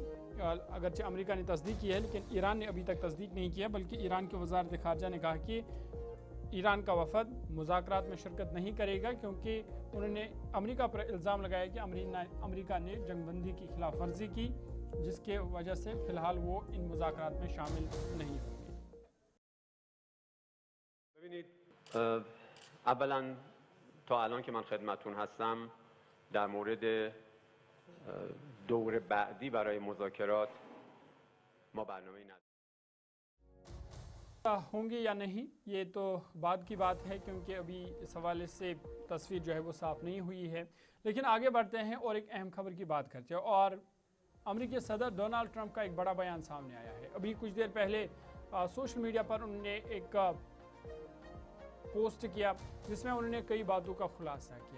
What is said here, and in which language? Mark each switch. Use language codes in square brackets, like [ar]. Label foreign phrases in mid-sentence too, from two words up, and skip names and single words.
[hi] अगरचे अमेरिका ने तस्दीक की है, लेकिन ईरान ने अभी तक तस्दीक नहीं किया, बल्कि ईरान के वज़ारत ख़ारजा ने कहा कि ईरान का वफद मुज़ाकरात में शिरकत नहीं करेगा, क्योंकि उन्होंने अमेरिका पर इल्ज़ाम लगाया कि अमेरिका ने जंगबंदी की खिलाफ वर्जी की, जिसके वजह से फ़िलहाल वो इन मुज़ाकरात में शामिल नहीं होंगे। [fa] ببینید اولا تا الان که من خدمتون هستم در مورد دور بعدی برای مذاکرات ما برنامه‌ای نداریم [hi] होंगे या नहीं, ये तो बाद की बात है, क्योंकि अभी इस हवाले से तस्वीर जो है वो साफ़ नहीं हुई है। लेकिन आगे बढ़ते हैं और एक अहम खबर की बात करते हैं, और अमेरिकी सदर डोनाल्ड ट्रंप का एक बड़ा बयान सामने आया है। अभी कुछ देर पहले सोशल मीडिया पर उन्होंने एक पोस्ट किया, जिसमें उन्होंने कई बातों का खुलासा किया।